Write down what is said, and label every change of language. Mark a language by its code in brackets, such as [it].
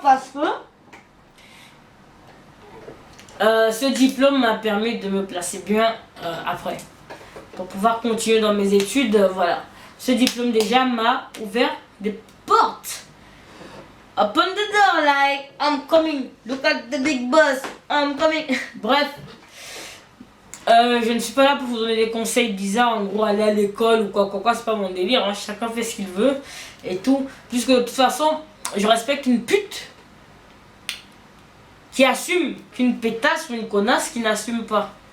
[fr] Parce que ce diplôme m'a permis de me placer bien après. Pour pouvoir continuer dans mes études, voilà. Ce diplôme déjà m'a ouvert des portes. [en] Open the door like I'm coming. Look at the big boss. I'm coming. [fr] Bref. Je ne suis pas là pour vous donner des conseils bizarres. En gros, aller à l'école ou quoi. C'est pas mon délire. Hein. Chacun fait ce qu'il veut. Et tout. Puisque de toute façon, je respecte une pute qui assume qu'une pétasse ou une connasse qui n'assume pas.